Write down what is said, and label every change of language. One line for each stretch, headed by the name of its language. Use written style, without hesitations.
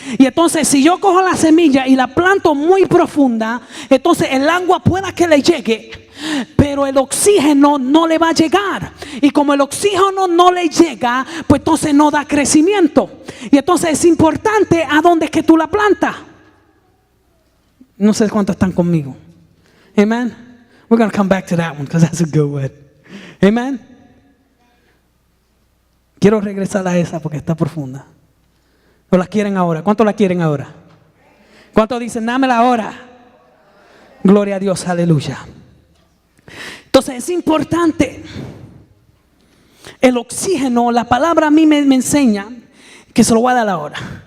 Spanish: Y entonces si yo cojo la semilla y la planto muy profunda, entonces el agua pueda que le llegue, pero el oxígeno no le va a llegar. Y como el oxígeno no le llega, pues entonces no da crecimiento. Y entonces es importante a dónde es que tú la plantas. No sé cuántos están conmigo.
English: Amen. We're going to come back to that one because that's a good one. Amen.
Spanish: Quiero regresar a esa porque está profunda. ¿O la quieren ahora? ¿Cuántos la quieren ahora? ¿Cuántos dicen, dámela ahora? Gloria a Dios, aleluya. Entonces es importante. El oxígeno, la palabra a mí me enseña, que se lo voy a dar ahora.